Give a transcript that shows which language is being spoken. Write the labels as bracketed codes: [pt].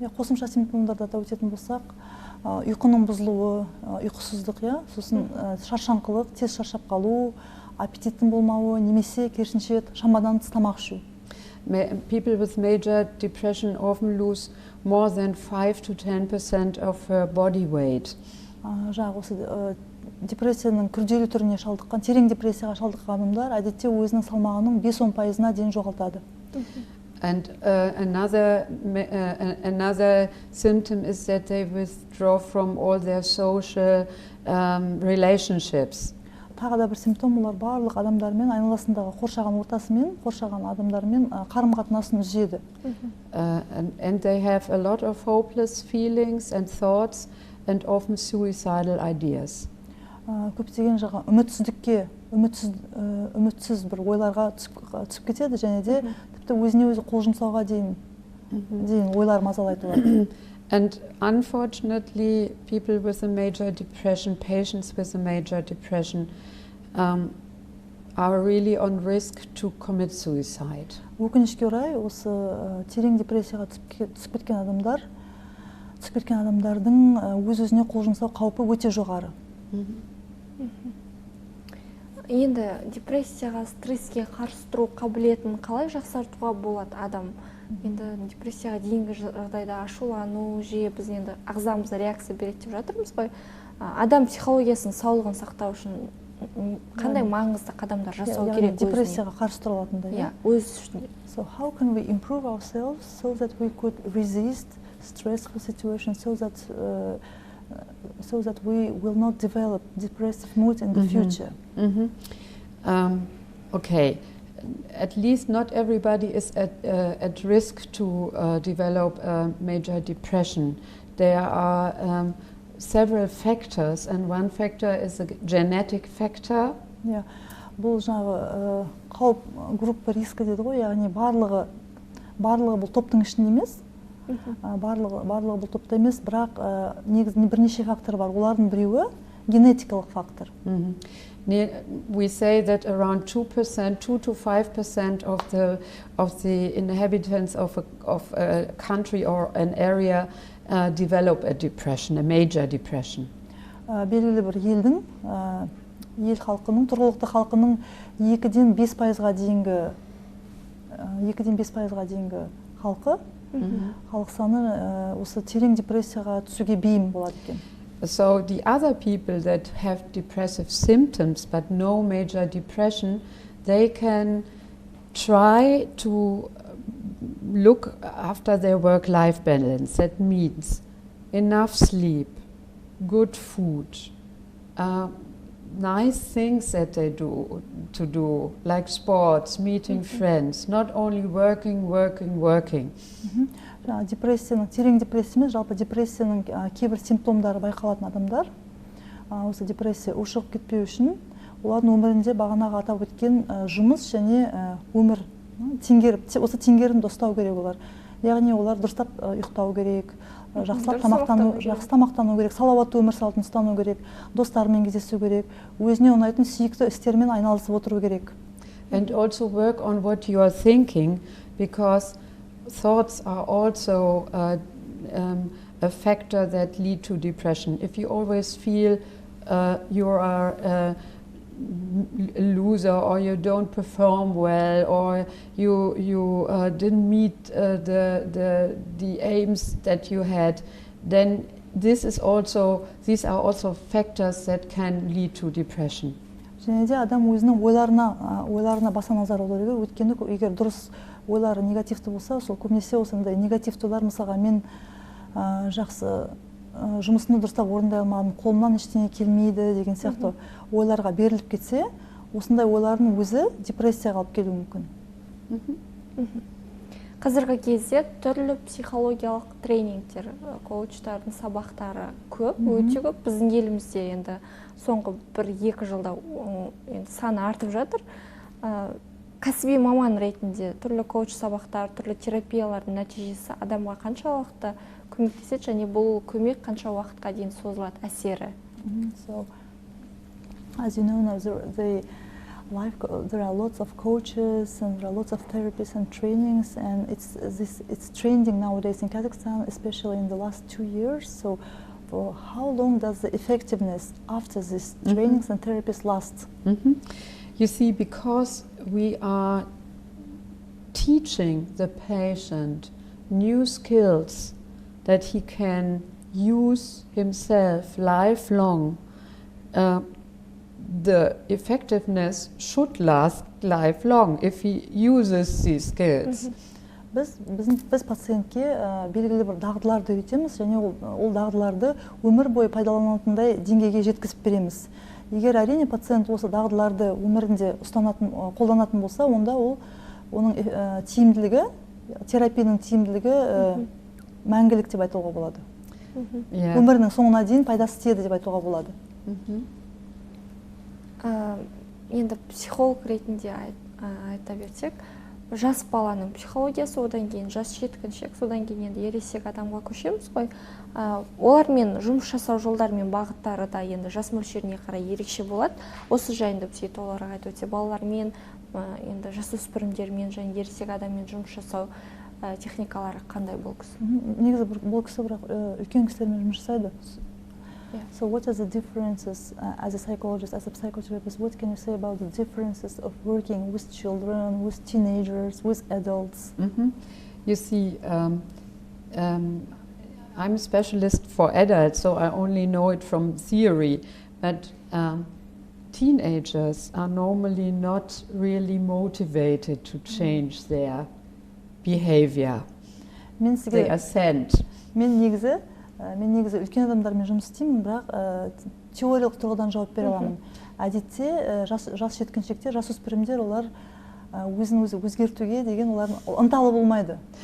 [kk] Қосымша симптомдарды атап өтетін болсақ, ұйқының бұзылуы, ұйқысыздық, сосын шаршаңқылық, тез шаршап қалу, аппетиттің болмауы, немесе керісінше шамадан тыс тамақ ішу. [en] People with major depression often lose more than 5 to 10% of her body weight. [kk] Жаңағы осы депрессияның күрделі түріне шалдыққан, терең депрессияға шалдыққан адамдар әдетте өзінің салмағының 5-10%-на дейін жоғалтады. [en] And another symptom is that they withdraw from all their social relationships. [kk] Тағы да бір симптом, олар барлық адамдармен, айналасындағы қоршаған ортасымен, қоршаған адамдармен қарым-қатынасын үзеді. [en] And they have a lot of hopeless feelings and thoughts and often suicidal ideas. [kk] Көптеген жаңа үмітсіз бір ойларға түсіп кетеді, және де тіпті өзіне өзі қол жұмсауға дейін ойлар мазалайтын болады. [en] And unfortunately, people with a major depression, patients with a major depression, are really on risk to commit suicide. [kk] Өкінішке орай, осы терең депрессияға түсіп кеткен адамдардың өз-өзіне қол жұмсау қаупі өте жоғары. Енді депрессияға, стресске қарсы тұру қабілетін қалай жақсартуға болады адам? Енді депрессияға дейінгі жағдайда ашулану, жиі біз енді ағзамызда реакция береді деп жатырмыз ғой. Адам психологиясының саулығын сақтау үшін қандай маңызды қадамдар жасау керек өзіне? Депрессияға қарсы тұра алатындай. Өз үшін. [en] So how can we improve ourselves so that we could resist stressful situations, so that we will not develop depressive mood in the future? Okay. At least not everybody is at risk to develop a major depression. There are several factors, and one factor is a genetic factor. [kk] Бұл жаңағы қауіп группа риски дейді ғой, яғни барлығы бұл топтың ішінде емес, Барлығы бұл топта емес, бірақ негізінде бірнеше фактор бар. Олардың біреуі генетикалық фактор. [en] We say that around 2% to 5% of the inhabitants of a country or an area develop a depression, a major depression. [kk] Белгілі бір елдің, ел халқының, тұрғылықты халқының 2-ден 5%-ға дейінгі халқы, халық саны осы терең депрессияға түсуге бейім болады екен. [en] So the other people that have depressive symptoms but no major depression, they can try to look after their work-life balance. That means enough sleep, good food, nice things that they do, like sports, meeting friends, not only working. [kk] Депрессияның, терең депрессия емес, жалпы депрессияның кейбір симптомдары байқалатын адамдар, осы депрессия ушығып кетпеу үшін, олардың өмірінде бағанағы атап өткен жұмыс және өмір осы теңгерімді ұстау керек олар. Яғни олар дұрыстап ұйықтау керек, жақсы тамақтану керек, салауатты өмір салтын ұстану керек, достарымен кездесу керек, өзіне ұнайтын сүйікті істермен айналысып отыру керек. [en] And also work on what you are thinking, because thoughts are also a factor that lead to depression. If you always feel you are a loser, or you don't perform well, or you didn't meet the aims that you had, then these are also factors that can lead to depression. [kk] Және де адам өзінің ойларына баса назар аудару керек. Өйткені егер дұрыс ойлары негативті болса, сол көбінесе осындай негативті ойлар, мысалға мен жақсы жұмысымды дұрыстап орындай алмадым, қолымнан ештеңе келмейді деген сияқты ойларға беріліп кетсе, осындай ойлардың өзі депрессияға алып келуі мүмкін. Қазіргі кезде түрлі психологиялық тренингтер, коучтардың сабақтары көп, өте көп. Біздің елімізде енді соңғы 1-2 жылда саны артып жатыр. Кәсіби маман ретінде түрлі коуч сабақтар, түрлі терапиялардың нәтижесі адамға қаншалықты көмектеседі, және бұл көмек қанша уақытқа дейін созылады әсері? [en] So, as you know, there are lots of coaches and there are lots of therapies and trainings, and it's trending nowadays in Kazakhstan, especially in the last 2 years. So, for how long does the effectiveness after these trainings and therapies last? You see, because we are teaching the patient new skills that he can use himself lifelong, the effectiveness should last lifelong if he uses these skills. [kk] Біз пациентке белгілі бір дағдыларды үйретеміз, және ол дағдыларды өмір бойы пайдаланатындай деңгейге жеткізіп береміз. Егер әрине пациент осы дағдыларды өмірінде қолданатын болса, онда оның тиімділігі, терапияның тиімділігі мәңгілік деп айтуға болады. Өмірінің соңына дейін пайдасы тиеді деп айтуға болады. Енді психолог ретінде айта берсек, жас баланың психологиясы, одан кейін жас жеткіншек, содан кейін енді ересек адамға көшеміз ғой. Олармен жұмыс жасау жолдары мен бағыттары да енді жас мөлшеріне қарай ерекше болады. Осы жайында бізге толығырақ айтып өтсе, балалармен, енді жасөспірімдермен және ересек адаммен жұмыс жасау техникалары қандай бұл кісі? Негізі бұл кісі бірақ үлкен кісілермен жұмыс жасайды. [en] So what are the differences as a psychologist, as a psychotherapist? What can you say about the differences of working with children, with teenagers, with adults? You see, I'm a specialist for adults, so I only know it from theory. But teenagers are normally not really motivated to change their behavior. They are sent. [kk] Мен негізі үлкен адамдармен жұмыс істеймін, бірақ теориялық тұрғыдан жауап бере аламын. Әдетте жас жеткіншектер, жасөспірімдер, олар өзін өзі өзгертуге деген олардың ынталы болмайды.